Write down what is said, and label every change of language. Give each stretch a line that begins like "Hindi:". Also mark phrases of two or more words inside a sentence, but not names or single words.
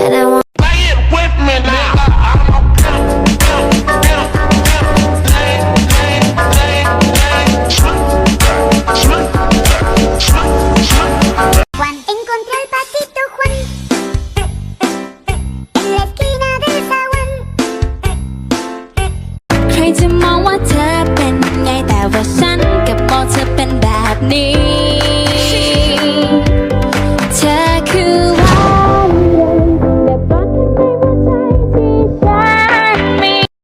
English: And I want Say it with me now.
Spanish: Juan encontré al patito Juan en la esquina del zaguán.
Thai: ใครจะมองว่าเธอเป็นไงแต่ว่าฉันกับมองเธอเป็นแบบนี้เธอคือวันเด็กรักกันในหัวใจที่ฉันมี